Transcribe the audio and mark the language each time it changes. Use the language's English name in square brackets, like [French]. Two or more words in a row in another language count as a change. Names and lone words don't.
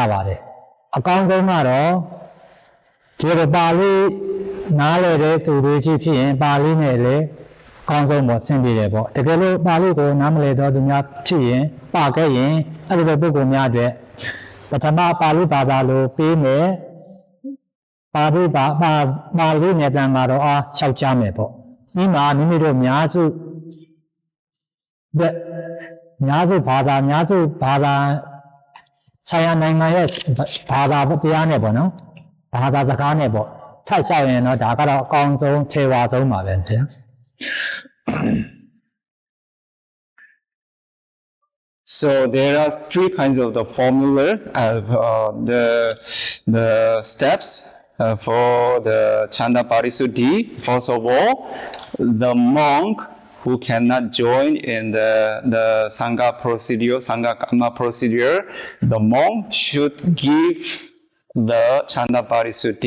[Burmese] ပါတယ်အကောင်းဆုံးကတော့ဒီလိုပါဠိနားလေတဲ့သူတွေကြီးဖြစ်ရင်ပါဠိနဲ့လည်းအကောင်းဆုံးပေါ့ဆင်ပြေတယ်ပေါ့တကယ်လို့ပါဠိကိုနားမလည်တော့သူများဖြစ်ရင်ပါခဲ့ရင်အဲ့ဒီလိုပုဂ္ဂိုလ်များအတွက်ပထမပါဠိဘာသာလိုပေးမယ်ပါဠိနဲ့တန်ဃာတော်အားလျှောက်ကြမယ်ပေါ့ဒီမှာမိမိတို့များစု ဘာသာဆိုင်ရာနိုင်ငံရဲ့ဘာသာတရားနဲ့ပေါ့နော်ဘာသာစကားနဲ့ပေါ့ထပ်လျှောက်ရင်တော့ဒါကတော့အကောင်းဆုံးထေဝါဆုံးပါပဲဗျာ [English] So there are three kinds of the formula, the steps for the Chanda Parisuddhi. First of all, the monk who cannot join in the Sangha procedure, Sangha Karma procedure, the monk should give the Chanda Parisuddhi.